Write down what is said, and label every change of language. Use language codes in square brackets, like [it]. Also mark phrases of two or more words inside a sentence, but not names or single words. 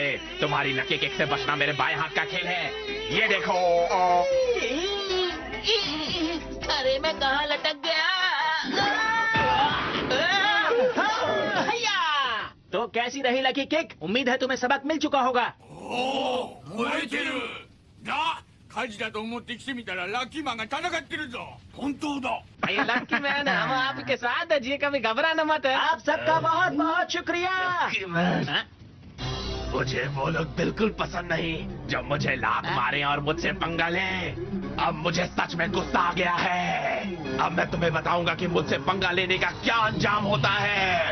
[hi] तुम्हारी [en] lucky kick [hi] से बचना मेरे बाएं हाथ का खेल है। ये देखो। अरे मैं कहाँ लटक गया? तो कैसी रही [en] lucky kick? [hi] उम्मीद है तुम्हें सबक मिल चुका होगा। [ja] 燃えてるな、火事だと思って来てみたらラッキーマンが戦ってるぞ。本当だ。 [hi] लकी मैन हम आपके साथ है जी, कभी घबराना मत। आप सबका बहुत बहुत शुक्रिया। मुझे वो लोग बिल्कुल पसंद नहीं जो मुझे लात मारे और मुझसे पंगा ले। अब मुझे सच में गुस्सा आ गया है। अब मैं तुम्हें बताऊंगा कि मुझसे पंगा लेने का क्या अंजाम होता है।